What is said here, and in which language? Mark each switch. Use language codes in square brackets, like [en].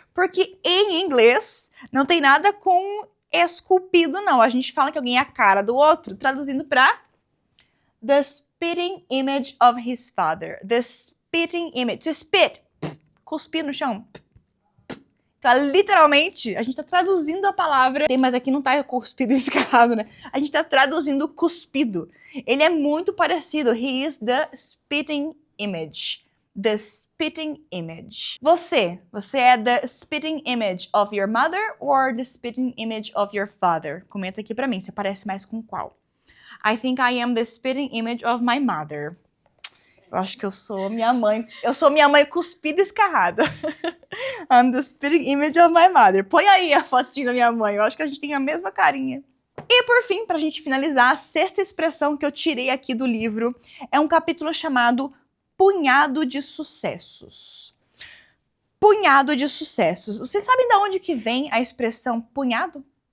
[pt] Porque em inglês não tem nada com esculpido, não. A gente fala que alguém é a cara do outro, traduzindo pra [en] the spitting image of his father. The spitting image. To spit. [pt] Cuspir no chão. Então, literalmente, a gente tá traduzindo a palavra. Mas aqui não tá cuspido e escarrado, né? A gente tá traduzindo cuspido. Ele é muito parecido. [en] He is the spitting image. The spitting image. [pt] Você é [en] the spitting image of your mother or the spitting image of your father? [pt] Comenta aqui pra mim, você parece mais com qual? [en] I think I am the spitting image of my mother. [pt] Eu acho que eu sou minha mãe. Eu sou minha mãe cuspida e escarrada. [en] I'm the spitting image of my mother. [pt] Põe aí a fotinha da minha mãe. Eu acho que a gente tem a mesma carinha. E por fim, pra gente finalizar, a sexta expressão que eu tirei aqui do livro é um capítulo chamado Punhado de Sucessos. punhado de sucessos. Vocês sabem de onde que vem a expressão punhado?